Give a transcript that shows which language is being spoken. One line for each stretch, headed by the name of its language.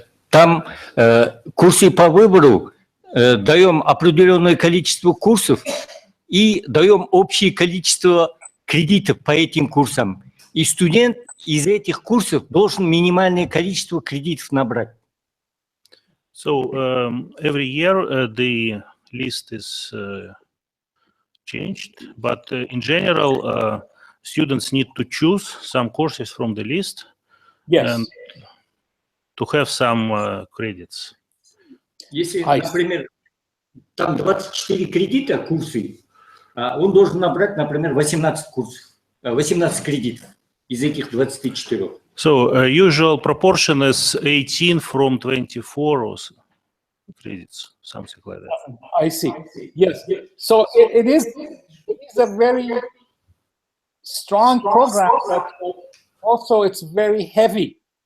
Russian: Там курсы по выбору даем определенное количество курсов и даем общее количество кредитов по этим курсам. И студент из этих курсов должен минимальное количество кредитов набрать.
English: So every year the list is changed, but in general students need to choose some courses from the list. Yes. And to have some credits.
Russian: Если, например, там 24 кредита курсы, он должен набрать, например, 18 курсов, 18 кредитов из этих 24.
English: So usual proportion is 18 from 24 or credits, something like that. I see. Yes. So it is a very strong program, but also it's very heavy.